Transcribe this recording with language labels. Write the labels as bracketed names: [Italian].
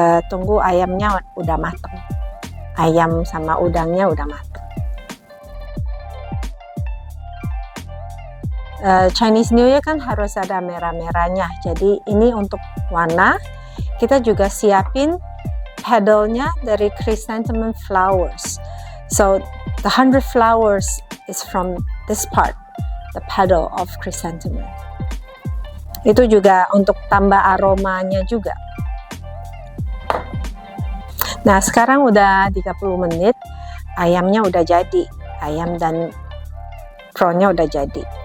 [Indonesian] Tunggu ayamnya udah matang. Ayam sama udangnya udah matang. Chinese New Year kan harus ada merah-merahnya. Jadi ini untuk warna. Kita juga siapin petalnya dari chrysanthemum flowers. [English] So the 100 flowers is from this part, the petal of chrysanthemum. [Indonesian] Itu juga untuk tambah aromanya juga. Nah, sekarang udah 30 menit, ayamnya udah jadi. Ayam dan prawnnya udah jadi.